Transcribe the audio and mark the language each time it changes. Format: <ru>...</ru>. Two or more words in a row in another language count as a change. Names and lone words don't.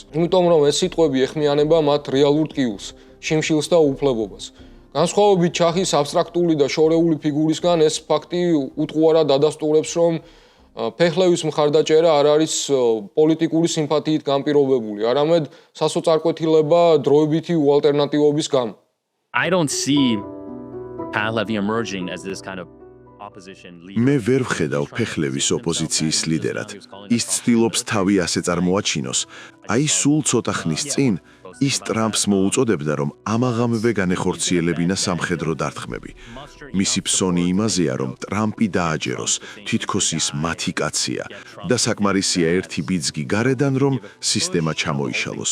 <ka>იმიტომ რომ ეს სიტყვები ეხმიანება მათ რეალურ ტკივილს, შიმშილს და უფლებობას. განსხვავებით ჩაჰის აბსტრაქტული და შორეული ფიგურისგან, ეს ფაქტი უტყუარად ადასტურებს, რომ ფეხლევის მხარდაჭერა არ არის პოლიტიკური სიმპათიით განპირობებული, არამედ სასოწარკვეთილება დროებითი უალტერნატივობის გამო.</ka> <en>I don't see Pahlavi emerging as this kind of opposition leader.</en> <ka>მე ვერ ვხედავ ფეხლევის ოპოზიციის ლიდერად. ის ცდილობს თავი ასე წარმოაჩინოს. აი სულ ცოტა ხნის წინ ის ტრამპს მოუწოდებდა, რომ ამაღამვე განეხორციელებინა სამხედრო დარტყმები. მისი ფსონი იმაზეა, რომ ტრამპი დააჯეროს, თითქოს ის მათი კაცია და საკმარისია ერთი ბიძგი გარედან, რომ სისტემა ჩამოიშალოს.</ka>